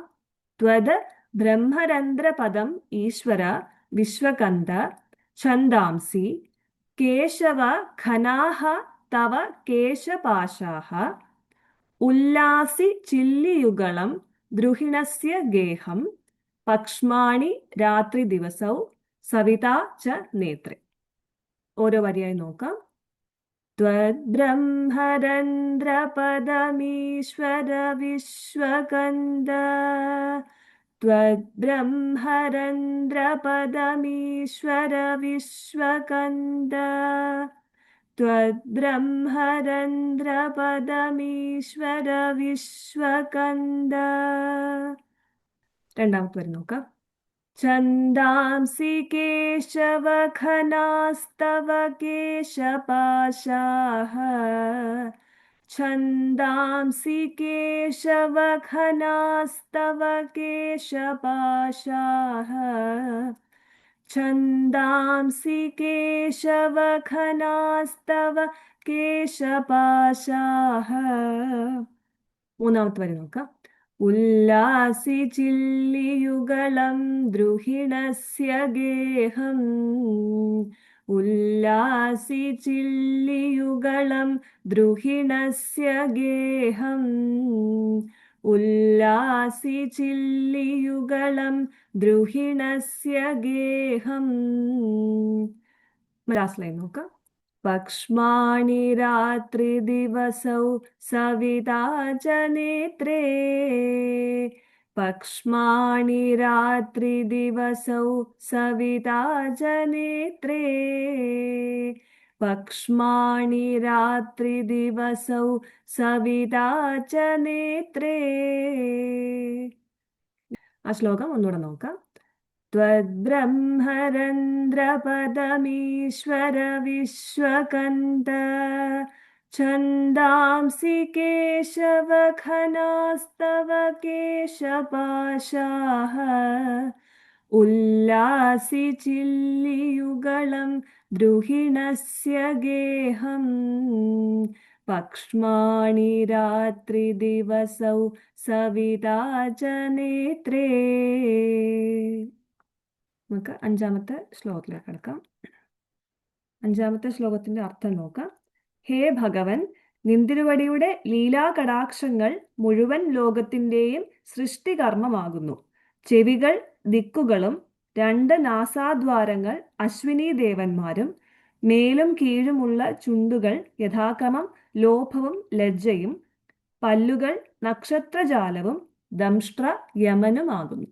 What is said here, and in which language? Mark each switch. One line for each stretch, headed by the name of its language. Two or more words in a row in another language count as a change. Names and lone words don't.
Sanskrit: ത്വത് ബ്രഹ്മരന്ധ്രപദം ഈശ്വര വിശ്വകന്ദ ഛന്ദാംസി കേശവ ഘനാഃ തവ കേശപാശാഃ ഉല്ലാസി ചില്ലിയുഗളം ദ്രുഹിണസ്യ ഗേഹം പക്ഷ്മാണി രാത്രി ദിവസൗ സവിതാ ച നേത്രേ.
Malayalam: ഓരോ വരിയായി നോക്കാം.
Sanskrit: त्वद्ब्रह्मरन्ध्रपदमीश्वर विश्वकन्द त्वद्ब्रह्मरन्ध्रपदमीश्वर विश्वकन्द त्वद्ब्रह्मरन्ध्रपदमीश्वर विश्वकन्द
Malayalam: രണ്ടാമത്തെ വരി നോക്കാം.
Sanskrit: छन्दांसि केशवघनास्तव केशपाशाः छन्दांसि केशवघनास्तव केशपाशाः छन्दांसि केशवघनास्तव केशपाशाः
Malayalam: മൂന്നാമത്തെ വരി നോക്കാം.
Sanskrit: ഉല്ലാസി ചില്ലിയുഗളം ദ്രുഹിണസ്യ ഗേഹം ഉല്ലാസി ചില്ലിയുഗളം ദ്രുഹിണസ്യ ഗേഹം ഉല്ലാസി ചില്ലിയുഗളം ദ്രുഹിണസ്യ ഗേഹം.
English: last line
Malayalam: നോക്കാം.
Sanskrit: पक्ष्माणि रात्रिदिवसौ सविता च नेत्रे पक्ष्माणि रात्रिदिवसौ सविता च नेत्रे पक्ष्माणि रात्रिदिवसौ सविता च नेत्रे.
Malayalam: ആ ശ്ലോകം ഒന്നുകൂടെ നോക്കാം.
Sanskrit: त्वद्ब्रह्मरन्ध्रपदमीश्वर विश्वकन्द छन्दांसि केशवघनास्तव केशपाशाः उल्लासि चिल्लियुगलं द्रुहिणस्य गेहं पक्ष्माणि रात्रिदिवसौ सविता च नेत्रे.
Malayalam: നമുക്ക് അഞ്ചാമത്തെ ശ്ലോകത്തിലേക്ക് കിടക്കാം. അഞ്ചാമത്തെ ശ്ലോകത്തിന്റെ അർത്ഥം നോക്കാം. ഹേ ഭഗവൻ, നിന്തിരുവടിയുടെ ലീലാകടാക്ഷങ്ങൾ മുഴുവൻ ലോകത്തിന്റെയും സൃഷ്ടികർമ്മമാകുന്നു. ചെവികൾ ദിക്കുകളും 2 നാസാദ്വാരങ്ങൾ അശ്വിനി ദേവന്മാരും മേലും കീഴുമുള്ള ചുണ്ടുകൾ യഥാക്രമം ലോഭവും ലജ്ജയും പല്ലുകൾ നക്ഷത്രജാലവും ദംഷ്ട്ര യമനുമാകുന്നു.